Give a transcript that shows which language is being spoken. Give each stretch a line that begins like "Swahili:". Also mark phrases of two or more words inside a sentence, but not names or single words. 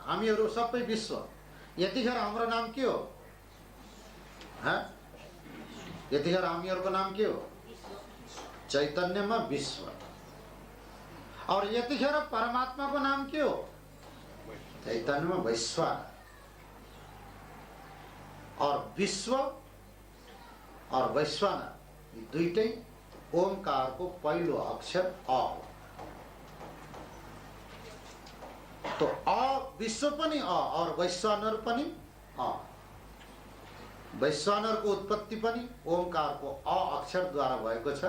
Nepali: हामीहरू सबै विश्व। यतिखेर हाम्रो नाम के हो? यतिखेर हामीहरूको नाम के हो? चैतन्यमा विश्व। और यतिखेर परमात्माको नाम के हो? चैतन्यमा वैश्वानर। और विश्व और वैश्वानर यी दुईटै ओंकारको पहिलो अक्षर अ हो। तो अ विश्व पनि अ और वैश्वानर पनि अ। वैश्वानरको उत्पत्ति पनि ओंकारको अ अक्षरद्वारा भएको छ।